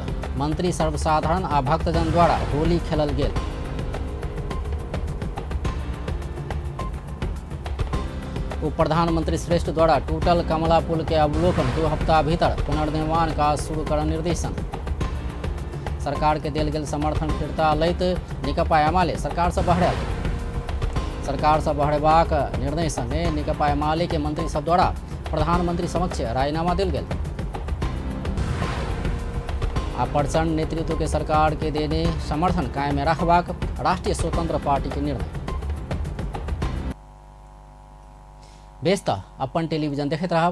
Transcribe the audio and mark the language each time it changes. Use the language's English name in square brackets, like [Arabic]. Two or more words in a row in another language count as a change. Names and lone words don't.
[Maithili] मंत्री सर्वसाधारण आ भक्तजन द्वारा होली खेलल गेल। उप प्रधानमंत्री श्रेष्ठ द्वारा टूटल कमला पुल के अवलोकन 2 हफ्ता भीतर पुनर्निर्माण काज शुरू कर निर्देशन। सरकार के देल गेल समर्थन फिरता लैत निकपा एमाले सरकार से बहरायल। सरकार से बहरेबाक निर्णय संगे निकपा एमाले के मंत्री सब द्वारा प्रधानमंत्री समक्ष रायनामा दिल गेल। आ प्रचंड नेतृत्व के सरकार के देने समर्थन कायम रखबाक राष्ट्रीय स्वतंत्र पार्टी के निर्णय। बेस त अपन टेलीविजन देखैत रहब।